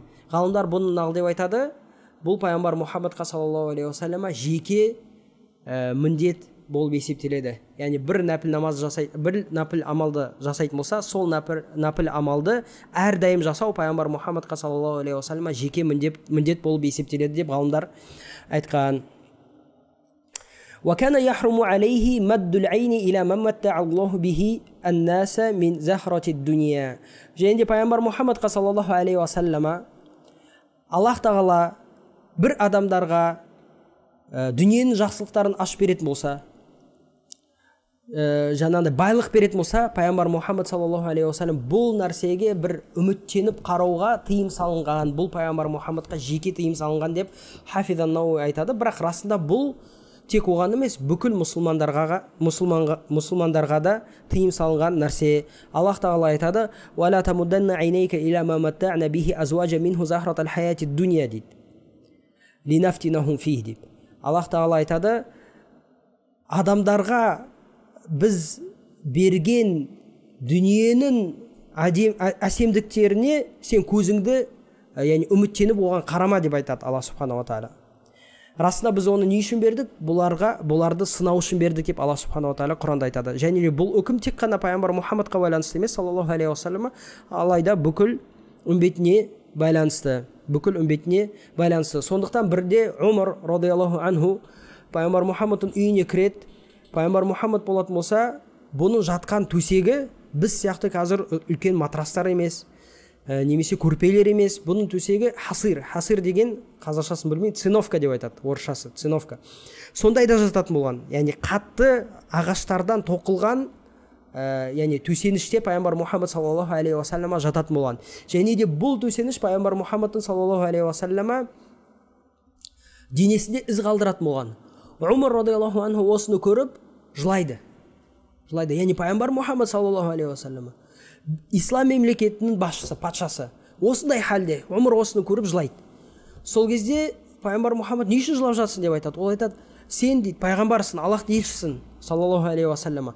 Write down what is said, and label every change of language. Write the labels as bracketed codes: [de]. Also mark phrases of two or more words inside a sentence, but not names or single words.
[kk] Ғалымдар бұны нақ деп айтады, бұл пайғамбар Мұхаммадқа [ar] صلى الله عليه وسلم [kk] жеке міндет болып есептеледі. Яғни бір нәпіл амалды жасайтын болса, сол нәпіл амалды әрдайым жасау пайғамбар Мұхаммадқа [ar] صلى الله عليه وسلم [kk] жеке міндет болып есептеледі деп ғалымдар айтқан. [ar] وكان يحرم عليه مد العين إلى من متع الله به الناس من زهرة الدنيا. [kk] Және пайғамбар Мұхаммадқа [ar] صلى الله عليه وسلم [kk] Аллах тағала бір адамдарға дүниенің жақсылықтарын ашып беретін болса, жаңағыдай байлық беретін болса, пайғамбар Мұхаммад [ar] صلى الله عليه وسلم [kk] бұл нәрсеге бір үміттеніп қарауға тыйым салынған. Бұл пайғамбар Мұхаммадқа жеке тыйым салынған деп Хафиз ан-Науи айтады. Бірақ расында бұл тек оған емес, бүкіл мұсылмандарға да тыйым салынған нәрсе. Аллах тағала айтады: [ar] «ولا تمدن عينيك إلى ما متعنا به أزواجا منهم زهرة الحياة الدنيا» дейді. لنفتنهم فيه [kk] дейді. Аллах тағала айтады, адамдарға біз берген дүниенің әсемдіктеріне сен көзіңді яғни үміттеніп оған қарама деп айтады Алла субханала тағала. Расында біз оны не үшін бердік? Бұларды сынау үшін бердік деп Алла субханала тағала Құранда айтады. Және бұл үкім тек қана пайғамбар Мұхаммадқа байланысты емес, [ar] صلى الله عليه وسلم, [kk] алайда бүкіл үмбетіне байланысты. Сондықтан бірде Умар [ar] رضي الله عنه [kk] пайғамбар Мұхаммадтың үйіне кіреді. Пайғамбар Мұхаммад болатын болса, бұның жатқан төсегі біз сияқты қазір үлкен матрастар емес, немесе көрпелер емес, бұның төсегі хасир деген, қазақшасын білмеймін, циновка деп айтады, орысшасы циновка. Сондайда жататын болған, яғни қатты ағаштардан тоқылған, яғни төсеніште пайғамбар Мұхаммад [ar] صلى الله عليه وسلم [kk] жататын болған. Және де бұл төсеніш пайғамбар Мұхаммадтың [ar] صلى الله عليه وسلم [kk] денесінде із қалдыратын болған. Умар [ar] رضي الله عنه [kk] осыны көріп жылайды. Яғни пайғамбар Мұхаммад [ar] صلى الله عليه وسلم, [kk] ислам мемлекетінің басшысы, патшасы, осындай халде Умар осыны көріп жылайды. Сол кезде пайғамбар Мұхаммад не үшін жылап жатсың деп айтады. Ол айтады, сен дейді пайғамбарсың, Аллахтың елшісің [ar] صلى الله عليه وسلم.